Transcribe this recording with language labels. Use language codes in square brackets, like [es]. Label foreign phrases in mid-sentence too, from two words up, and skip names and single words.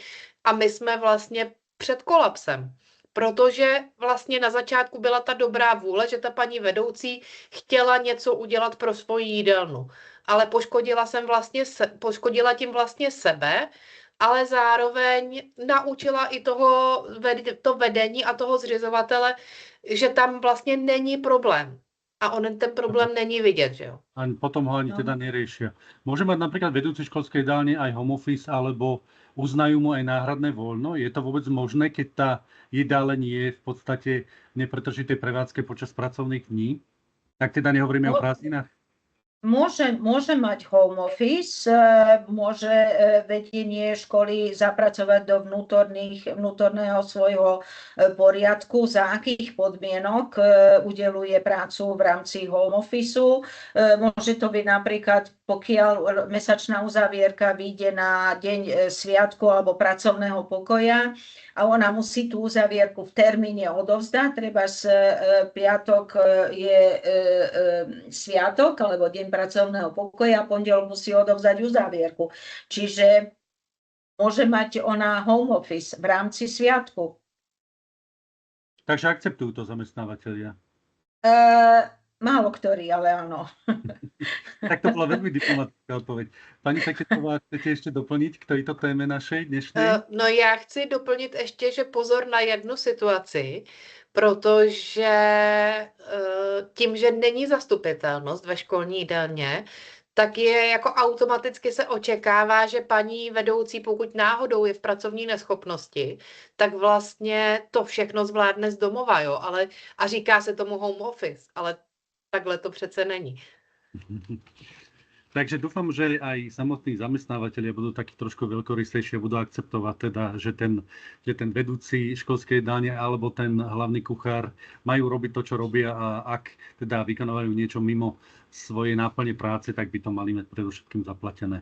[cs] A my jsme vlastně před kolapsem. Protože vlastně na začátku byla ta dobrá vůle, že ta paní vedoucí chtěla něco udělat pro svoji jídelnu. Ale poškodila tím vlastně sebe, ale zároveň naučila i to vedení a toho zřizovatele, že tam vlastně není problém. A ten problém není vidět, že jo? [sk] A potom ho ani teda neriešia. Môže mať napríklad vedúci školskej jedálne aj [en] home office, [sk] alebo uznajú mu aj náhradné voľno? Je to vôbec možné, keď tá jedáleň je v podstate v nepretržitej prevádzke počas pracovných dní? Tak teda nehovoríme o prázdninách? Môže mať [en] home office, [sk] môže vedenie školy zapracovať do vnútorného svojho poriadku, za akých podmienok udeluje prácu v rámci [en] home officeu. [sk] Môže to byť napríklad, pokiaľ mesačná uzavierka vyjde na deň sviatku alebo pracovného pokoja a ona musí tú uzavierku v termíne odovzdať, treba piatok je sviatok alebo deň pracovného pokoja, pondelok musí odovzdať uzavierku. Čiže môže mať ona [en] home office [sk] v rámci sviatku. Takže akceptujú to zamestnávateľia? Málo ktorí, ale áno. Tak to bola veľmi diplomatická odpoveď. Pani Feketová, chcete ještě doplniť k tejto téme našej dnešnej? [cs] No já chci doplnit ještě, že pozor na jednu situaci, protože tím, že není zastupitelnost ve školní jídelně, tak je jako automaticky se očekává, že paní vedoucí, pokud náhodou je v pracovní neschopnosti, tak vlastně to všechno zvládne z domova, jo, a říká se tomu [en] home office, [cs] ale takhle to přece není. [sk] Takže dúfam, že aj samotní zamestnávateľia budú takí trošku veľkorysejšie a budú akceptovať teda, že ten vedúci školskej jedálne alebo ten hlavný kuchár majú robiť to, čo robia, a ak teda vykonávajú niečo mimo svojej náplne práce, tak by to mali mať predovšetkým zaplatené.